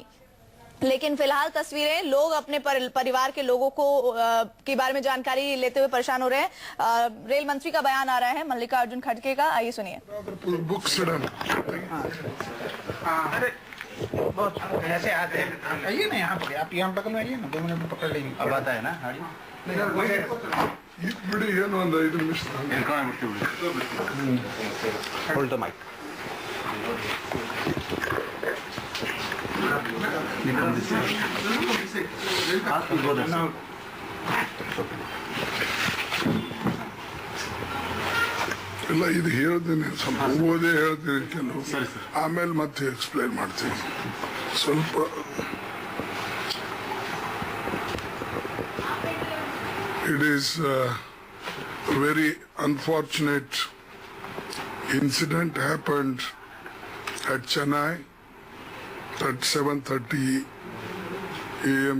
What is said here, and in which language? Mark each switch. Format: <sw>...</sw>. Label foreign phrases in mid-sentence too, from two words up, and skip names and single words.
<hi>लेकिन फिलहाल तस्वीरें, लोग अपने परिवार के लोगों को के बारे में जानकारी लेते हुए परेशान हो रहे हैं। रेल मंत्री का बयान आ रहा है, मल्लिकार्जुन खड़गे का, आइए सुनिए। ऐसे आते हैं, आइए ना यहाँ पर, आप यहाँ बगल में आइए ना, 2 मिनट में पकड़ लेंगे। अब आता है ना</hi> <kn>ಬಿಡಿ ಏನು ಒಂದು 5 ನಿಮಿಷ</kn> <en>hold the mic.</en> <kn>ಇಲ್ಲ ಇದು ಹೇಳ್ತೀನಿ, ಸ್ವಲ್ಪ ಓದೇ ಹೇಳ್ತೀನಿ ಕೆಲವು, ಆಮೇಲೆ ಮತ್ತೆ ಎಕ್ಸ್ಪ್ಲೈನ್ ಮಾಡ್ತೀನಿ ಸ್ವಲ್ಪ.</kn> <en>It is a very unfortunate incident happened at Chennai at 7:30 a.m.</en>